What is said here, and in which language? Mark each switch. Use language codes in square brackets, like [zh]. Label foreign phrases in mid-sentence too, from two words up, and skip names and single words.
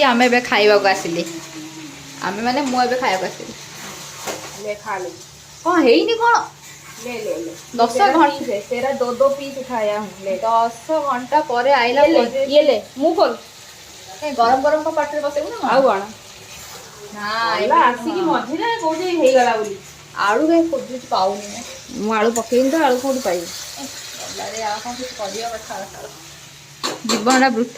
[or] ଆମେ ଏବେ ଖାଇବାକୁ ଆସିଲି। ମୁଁ ଏବେ ଖାଇବାକୁ ଆସିଲି। କ'ଣ ହେଇନି କ'ଣ? 10 ଘଣ୍ଟା [hi] तेरा 2 पीस उठाया हूँ। [or] 10 ଘଣ୍ଟା ପରେ ଆଇଲା ପରେ ମୁଁ ଖୋଲ। ଗରମ ଗରମ କ'ଣ ପାଟିରେ ବସେଇବୁ ନା ଆଉ କ'ଣ? ନା ଆସିକି ମଝିରେ କୋଉଠି ହେଇଗଲା ବୋଲି। ଆଳୁ କାହିଁ ଖୋଜୁଛି ପାଉନି। ମୁଁ ଆଳୁ ପକେଇନି ତ, ଆଳୁ କୋଉଠି ପାଇବି? ଆଉ କ'ଣ କିଛି କରିବା କଥା। ଜୀବନଟା ବୃଥା।